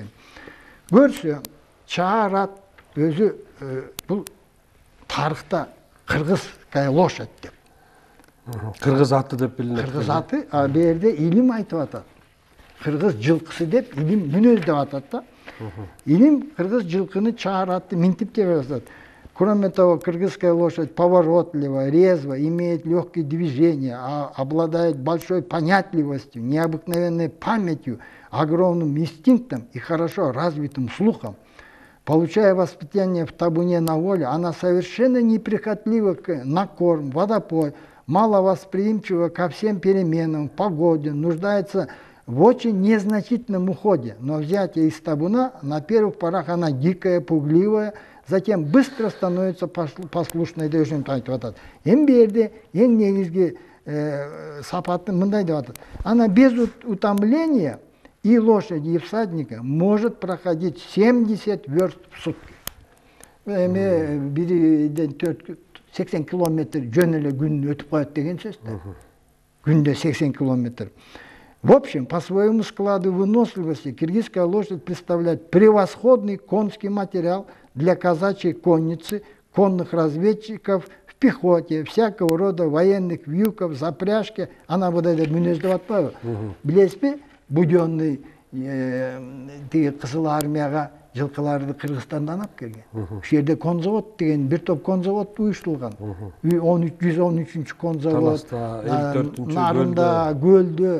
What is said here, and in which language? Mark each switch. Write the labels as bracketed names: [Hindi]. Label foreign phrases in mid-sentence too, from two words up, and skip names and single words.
[Kyrgyz] Көрсө, чаарат өзү бул тарыхта [Russian] кыргызская лошадь [Kyrgyz] деп. Кыргыз аты деп билинет. Кыргыз аты, а бу жерде илим айтып атат. Кыргыз жылкысы деп илим мүнөз деп атат да. Илим кыргыз жылкыны чааратты минтип деп атат. [Russian] Кроме того, кыргызская лошадь поворотливая, резвая, имеет легкие движения, обладает большой понятливостью, необыкновенной памятью, огромным инстинктом и хорошо развитым слухом. Получая воспитание в табуне на воле, она совершенно неприхотлива на корм, водопой, маловосприимчива ко всем переменам, погоде, нуждается в очень незначительном уходе. Но взятие из табуна, на первых порах она дикая, пугливая, затем быстро становится послушной [Kyrgyz] деп ошентип айтып атат. Эми бу жерде эң негизги сапаты мындай деп атат. [Russian] Она без утомления и лошади, и всадника может проходить 70 верст в сутки. [Kyrgyz] Эми бириден 80 километр жөн эле күн өтүп коет деген сөз да. Күндө 80 километр. [Russian] В общем, по своему складу выносливости киргизская лошадь представляет превосходный конский материал для казачьей конницы, конных разведчиков, в пехоте, всякого рода военных вьюков, запряжки. Она вот это [Kyrgyz] мүнөз деп атпайбы? Билесизби, Будённый тиги кызыл армияга жылкыларды Кыргызстандан алып келген. Ушул жерде конзавод деген бир топ конзавод уюштурулган. 113-чү конзавод, Нарында, Көлдө.